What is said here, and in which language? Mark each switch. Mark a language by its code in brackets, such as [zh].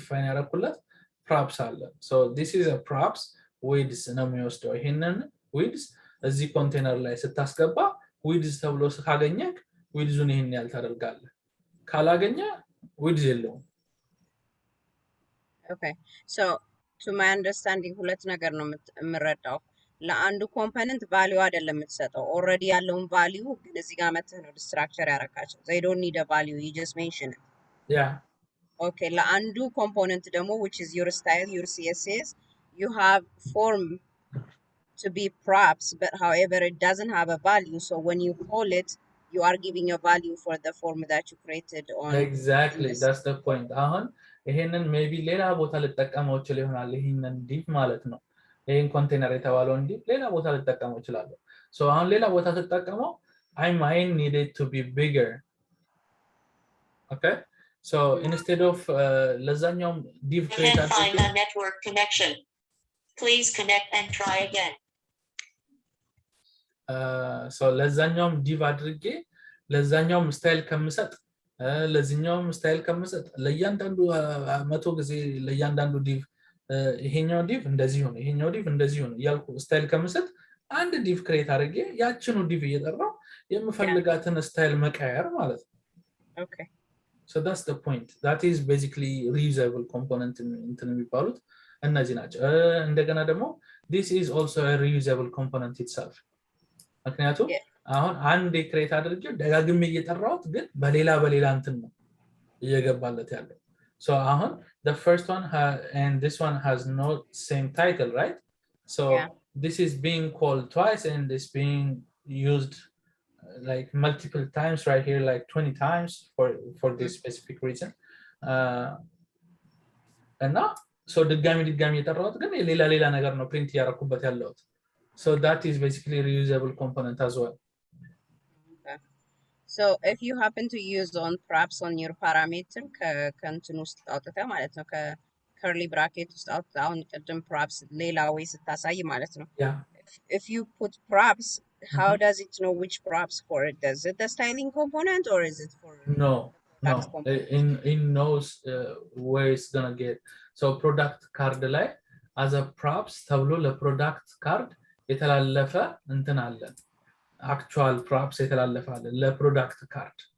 [am] ያረኩለት props አለ [en] so this is a props widths [am] ነው የሚወስደው ይሄንን widths እዚህ ኮንቴነር ላይ ስታስገባ widths ተብሎ ካገኘክ widthsን ይሄን ያህል ታደርጋለህ ካላገኘ widths የለውም [en] okay so to my understanding [am] ሁለት ነገር ነው የምረዳው ለአንዱ ኮምፖነንት ቫልዩ አይደለም የምትሰጠው ኦሬዲ ያለውን ቫልዩ ግን እዚህ ጋር መተህ ነው ዲስትራክቸር ያረካቸው [en] they don't need a value you just mention it yeah okay ለአንዱ ኮምፖነንት ደግሞ which is your style your css you have form to be props but however it doesn't have a value so when you call it you are giving a value for the form that you created on exactly that's the point [am] አሁን ይሄንን maybe ሌላ ቦታ ልጠቀመው ይችላል ይሆናል ይሄንን div ማለት ነው ይሄን ኮንቴነር የተባለውን div ሌላ ቦታ ልጠቀመው ይችላል so አሁን ሌላ ቦታ ተጠቀመው [en] I might need it to be bigger okay so instead of [am] ለዛኛውም div create [en] find a network connection please connect and try again [am] so ለዛኛውም div አድርጌ ለዛኛውም ስታይል ከምሰጥ ለዚህኛውም ስታይል ከምሰጥ ለእያንዳንዱ 100 ጊዜ ለእያንዳንዱ div ይሄኛው div እንደዚህ ሆነ ይሄኛው div እንደዚህ ሆነ ያልኩ ስታይል ከምሰጥ አንድ div ክሬት አድርጌ ያችኑ div እየጠራው የምፈልጋትን ስታይል መቀየር ማለት ነው [en] Okay. So that's the point. That is basically reusable component [am] እንትን የሚባሉት እነዚህ ናቸው። እንደገና ደግሞ [en] this is also a reusable component itself [am] ምክንያቱም [en] Yeah. [am] አሁን አንድ ክሬት አድርጌው ደጋግሜ እየጠራሁት ግን በሌላ እንትን ነው እየገባለት ያለው so አሁን [en] the first one and this one has no same title, right? So Yeah. this is being called twice and it's being used like multiple times right here, like 20 times for this specific reason. And now so [am] ድጋሚ የጠራሁት ግን ሌላ ነገር ነው ፕሪንት ያደረኩበት ያለሁት [en] so that is basically a reusable component as well. Okay. So if you happen to use on props on your parameter [am] ከእንትን ውስጥ አውጥተህ ማለት ነው ከcurly bracket ውስጥ አውጥተህ አሁን ቅድም props ሌላ ወይ ስታሳይ ማለት ነው [en] Yeah. if you put props how does it know which props for it? Is it the styling component or is it for No, product component? it knows where it's gonna get. So product card ላይ as a props [am] ተብሎ ለproduct card የተላለፈ እንትን አለ [en] actual props [am] የተላለፈ አለ ለproduct card.